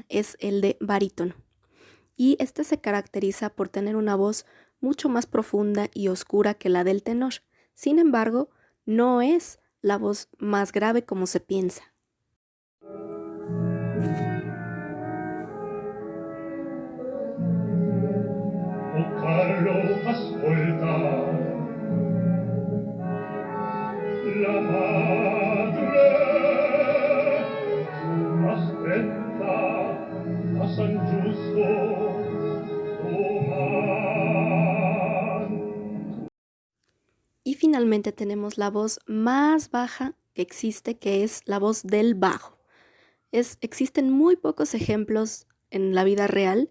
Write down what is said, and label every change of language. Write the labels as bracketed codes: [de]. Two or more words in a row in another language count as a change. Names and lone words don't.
[es] es el de barítono, y este se caracteriza por tener una voz mucho más profunda y oscura que la del tenor. Sin embargo, no es la voz más grave como se piensa. [it] Oh Carlo, ascolta, la madre aspetta a San Giusto domani. [es] Y finalmente tenemos la voz más baja que existe, que es la voz del bajo. Existen muy pocos ejemplos en la vida real.